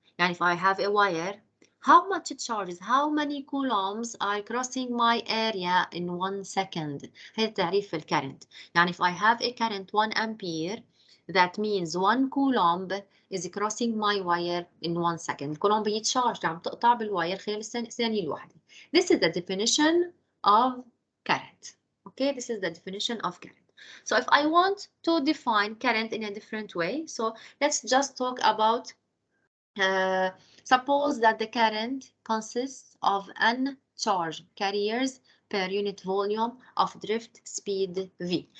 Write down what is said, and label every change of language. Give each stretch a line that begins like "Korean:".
English: يعني if I have a wire, how much it charges, how many coulombs are crossing my area in 1 second.
Arabic: هذا تعريف الكرنت.
English: يعني if I have a current 1 ampere, that means 1 coulomb is crossing my wire in 1 second.
Arabic: الكولومب يتشارج عم تقطع بالواير خلال الثانية الواحدة.
English: This is the definition of current. Okay, this is the definition of current. So if I want to define current in a different way, so let's just talk about, suppose that the current consists of n charge carriers per unit volume of drift speed V.